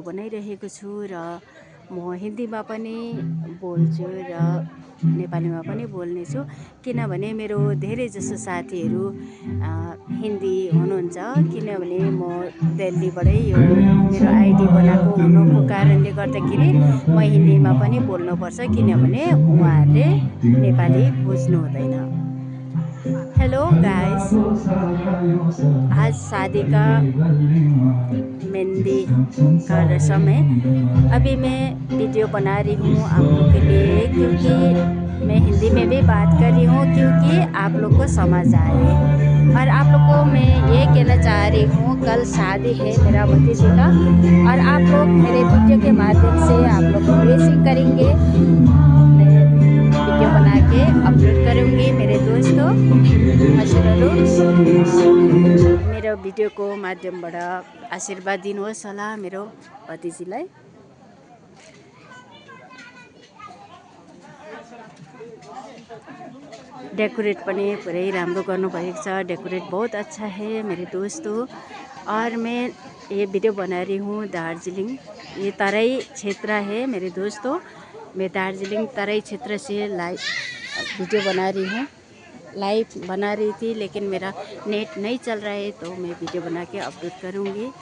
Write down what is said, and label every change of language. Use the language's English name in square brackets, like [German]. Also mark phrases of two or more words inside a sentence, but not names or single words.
[Nepali] बनाइरहेको छु र म हिन्दीमा पनि बोल्छु र नेपालीमा पनि बोल्नेछु किनभने मेरो धेरै जसो साथीहरू हिन्दी हुनुहुन्छ किनभने म दिल्लीबाटै यो मेरो आइडी बनाएको हुनुको कारणले गर्दाखेरि म हिन्दीमा पनि बोल्नुपर्छ किनभने उहाँहरूले नेपाली बुझ्नु हुँदैन। [English] hello guys, [Hindi] आज शादी का मेहंदी का रस्म है। अभी मैं वीडियो बना रही हूँ आप लोग के लिए क्योंकि मैं हिंदी में भी बात कर रही हूँ क्योंकि आप लोग को समझ आए। और आप लोग को मैं ये कहना चाह रही हूँ, कल शादी है मेरा भतीजे का और आप लोग मेरे वीडियो के माध्यम से आप लोग को ब्लेसिंग करेंगे। वीडियो बना के अपलोड करूँगी मेरे दोस्तों। [Nepali] मेरो भिडियो को माध्यमबाट आशीर्वाद दिनुहोस् होला मेरो भतिजीलाई। डेकोरेट पनि पुरै राम्रो गर्नुभएको छ। [Hindi] डेकोरेट बहुत अच्छा है मेरे दोस्तों। और मैं ये वीडियो बना रही हूँ दार्जिलिंग, ये तराई क्षेत्र है मेरे दोस्तों। मैं दार्जिलिंग तराई क्षेत्र से लाइव वीडियो बना रही हूँ। लाइव बना रही थी लेकिन मेरा नेट नहीं चल रहा है तो मैं वीडियो बना के अपलोड करूँगी।